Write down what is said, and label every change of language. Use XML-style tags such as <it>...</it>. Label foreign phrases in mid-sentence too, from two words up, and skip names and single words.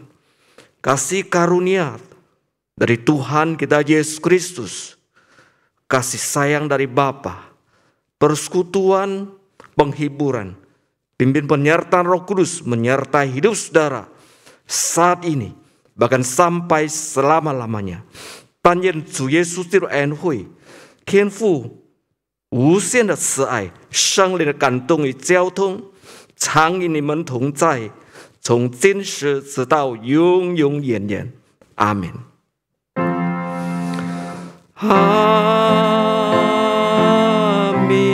<id>Kasih karunia dari Tuhan kita Yesus Kristus, kasih sayang dari Bapa, persekutuan, penghiburan, pimpin penyertaan Roh Kudus menyertai hidup saudara saat ini, bahkan sampai selama-lamanya.</id> <zh>但愿主耶稣基督的恩惠、天父无限的慈爱、圣灵的感动与交通，常与你们同在，从今时直到永永远远。阿门。阿门。</zh>